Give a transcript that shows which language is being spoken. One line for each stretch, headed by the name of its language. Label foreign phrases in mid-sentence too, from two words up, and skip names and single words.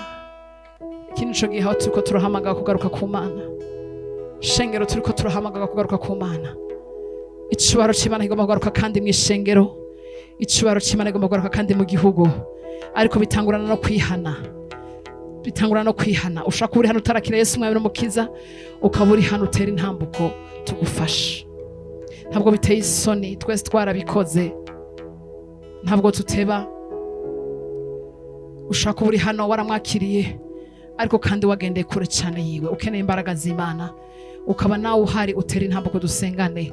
Rundi: Ikindi cyo gihe turiko turahamagara kugaruka ku Mana. Shengero turiko turahamagara kugaruka ku Mana. Icubaro c'Imana igomba kugaruka kandi mw'ishengero. Icubaro c'Imana igomba kugaruka kandi mu gihugu. Ariko bitangurana no kwihana. Bitangurana no kwihana.
Kinyarwanda: Ushaka uri hano utarakira Yesu umwami n'umukiza ukaba uri hano utera intambuko tugufasha. Ntabwo biteye isoni twese twarabikoze. Ntabwo tuteba. Ushaka uri hano waramwakiriye ariko kandi wagendeye kure cyane yiwe ukeneye imbaraga z'Imana ukaba nawe uhari utera intambuko dusengane.